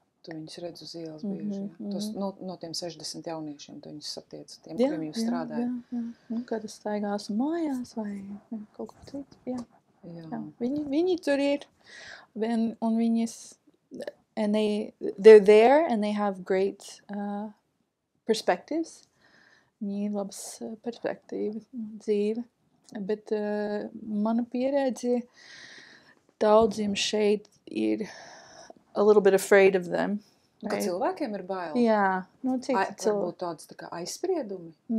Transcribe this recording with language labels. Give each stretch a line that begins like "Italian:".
Latvian: Tu viņus redz uz ielas bieži. Tos, no tiem 60 jauniešiem tu viņus satiec, tiem, kuriem jūs strādājat. Jā. Kad es staigās mājās vai kaut ko citu, jā. Viņi tur ir, un viņas,
English: and they're there and they have great perspectives.
Latvian: Viņi ir labas perspektīva dzīve, bet mana pieredze daudziem šeit ir
English: a little bit afraid of them.
Latvian: Ka cilvēkiem ir bail? Jā. Varbūt tāds tā kā aizspriedumi?